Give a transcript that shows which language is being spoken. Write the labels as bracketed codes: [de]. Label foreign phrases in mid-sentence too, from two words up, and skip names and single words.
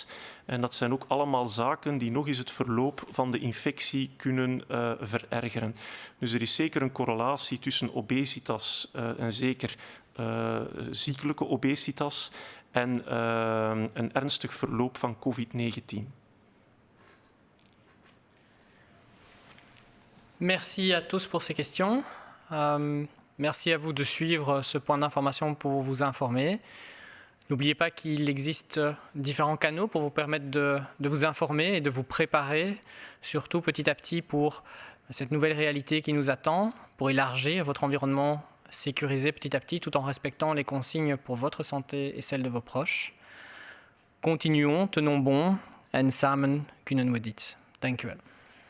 [nl] En dat zijn ook allemaal zaken die nog eens het verloop van de infectie kunnen verergeren. Dus er is zeker een correlatie tussen obesitas en zeker ziekelijke obesitas en een ernstig verloop van COVID-19. [fr] Merci à tous pour ces questions. Merci à vous de suivre ce point d'information pour vous informer. N'oubliez pas qu'il existe différents canaux pour vous permettre de vous informer et de vous préparer, surtout petit à petit pour cette nouvelle réalité qui nous attend, pour élargir votre environnement sécuriser petit à petit tout en respectant les consignes pour votre santé et celle de vos proches. Continuons, tenons bon [nl] en samen kunnen we dit. Dank u wel.